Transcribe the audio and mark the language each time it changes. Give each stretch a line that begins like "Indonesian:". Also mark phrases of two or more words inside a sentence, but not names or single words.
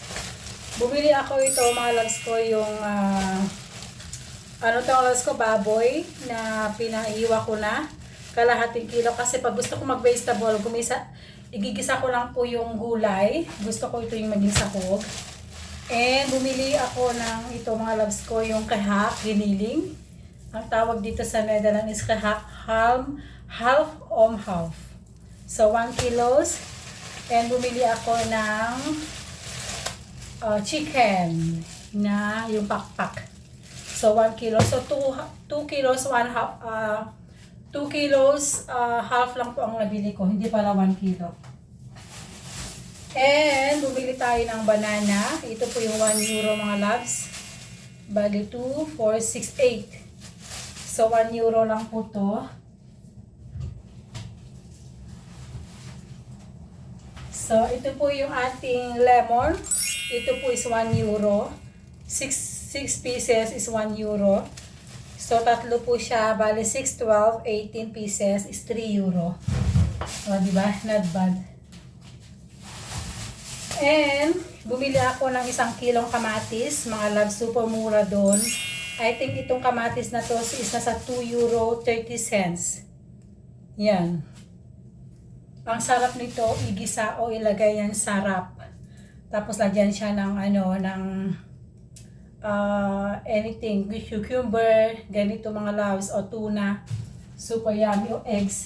Filipino: Bumili ako ito mga loves ko yung Ano to oras ko, baboy na pinaiwa ko na kalahating kilo kasi pag gusto ko mag-vegetable, igigisa ko lang po yung gulay. Gusto ko ito yung maging sahog. And bumili ako ng ito mga loves ko, yung kahak, giniling. Ang tawag dito sa Netherlands is kahak,
Dutch: half om half.
English: So 1 kilos.
Filipino: And bumili ako ng chicken na yung pakpak.
English: So 1 kilo. So 2 kilos, 1 half, 2 kilos, half
Filipino: lang po ang nabili ko. Hindi pala 1 kilo. And bumili tayo ng banana. Ito po yung 1 euro mga loves. Bali 2, 4, 6, 8. So 1 euro lang po to. So ito po yung ating lemon. Ito po
English: is 1 euro. 6 pieces is 1 euro.
Filipino: So, tatlo po siya. Bali, 6, 12, 18
English: pieces is 3 euro.
Filipino: O, diba?
English: Not bad.
Filipino: And, bumili ako ng 1 kilong kamatis. Mga love, super mura doon.
English: I think
Filipino: itong kamatis na to is nasa 2 euro 30 cents. Yan. Ang sarap nito, igisa o ilagay yan sa wrap. Tapos, lagyan siya ng
English: anything, cucumber,
Filipino: ganito mga loves, o tuna,
English: super yummy,
Filipino: o eggs.